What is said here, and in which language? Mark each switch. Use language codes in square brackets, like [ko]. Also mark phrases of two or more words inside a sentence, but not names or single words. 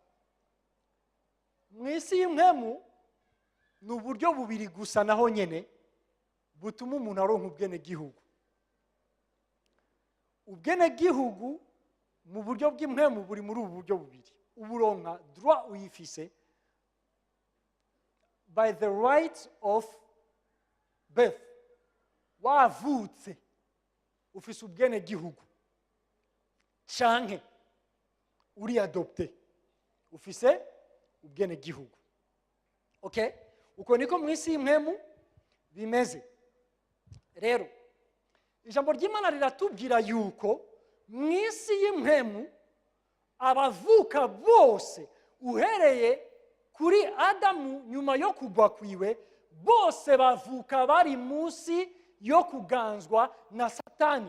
[rn] Mwisi y'imwemu ni uburyo bubiri gusa naho nyene butuma umuntu aronka ubwene gihugu. ubwenegihugu mu buryo bw'impwemu buri muri ubu buryo bubiri. Uburonka droit uyifise [en] by the right of birth. [rn] Wavutse ufise ubwenegihugu canke uri adopté ufise ubwenegihugu. Okay? Uko niko mwisi y'impwemu bimeze. Rero ijambo ry'Imana riratubwira yuko mwisi y'impwemu abavuka bose uhereye kuri Adamu nyuma yo kugwa kwiwe bose bavuka bari munsi yo kuganzwa na Satani.